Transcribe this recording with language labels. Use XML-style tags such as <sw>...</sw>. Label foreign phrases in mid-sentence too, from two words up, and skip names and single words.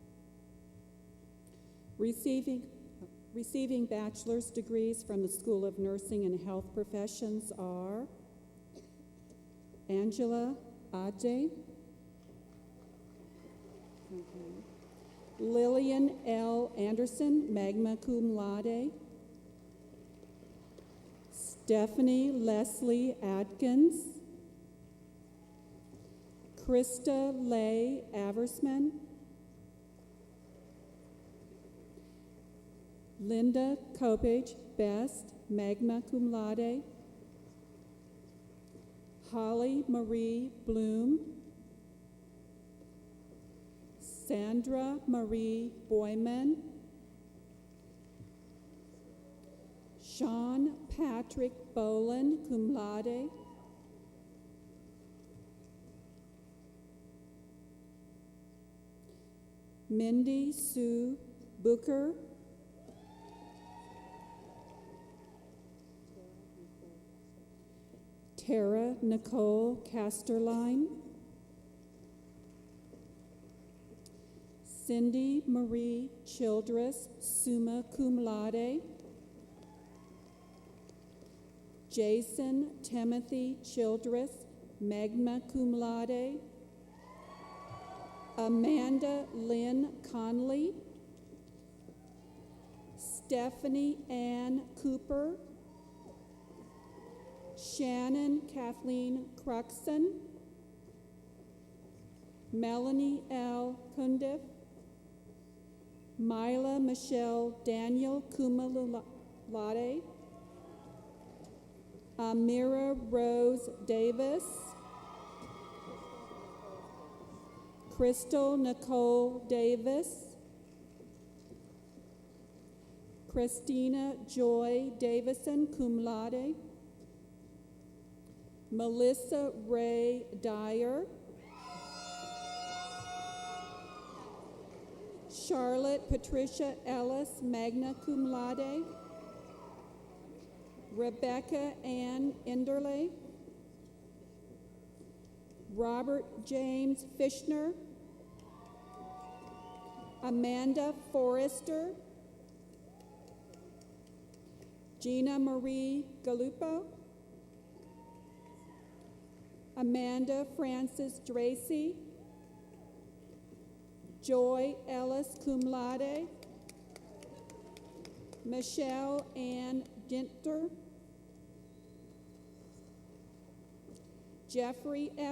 <en>Receiving bachelor's degrees from the School of Nursing and Health Professions are Angela Ade, Lillian L. Anderson,</en> <la>magna cum laude,</la> <en>Stephanie Leslie Atkins, Krista Leigh Aversman, Linda Kopich Best,</en> <la>magna cum laude,</la> <en>Holly Marie Bloom, Sandra Marie Boyman, Sean Patrick Boland,</en> <la>cum laude,</la> <en>Mindy Sue Booker, Tara Nicole Casterline, Cindy Marie Childress,</en> <la>summa cum laude,</la> <en>Jason Timothy Childress,</en> <la>magna cum laude,</la> <en>Amanda Lynn Conley, Stephanie Ann Cooper, Shannon Kathleen Cruxon, Melanie L. Cundiff, Mila Michelle Daniel</en> <la>cum laude,</la> <en>Amira Rose Davis, Crystal Nicole Davis, Christina Joy Davison,</en> <la>cum laude,</la> <en>Melissa Ray Dyer, Charlotte Patricia Ellis,</en> <la>magna cum laude,</la> <en>Rebecca Ann Enderle, Robert James Fishner, Amanda Forrester, Gina Marie Galupo, Amanda Frances Dracy, Joy Ellis</en> <la>cum laude,</la> <en>Michelle Ann Dinter, Jeffrey S.</en>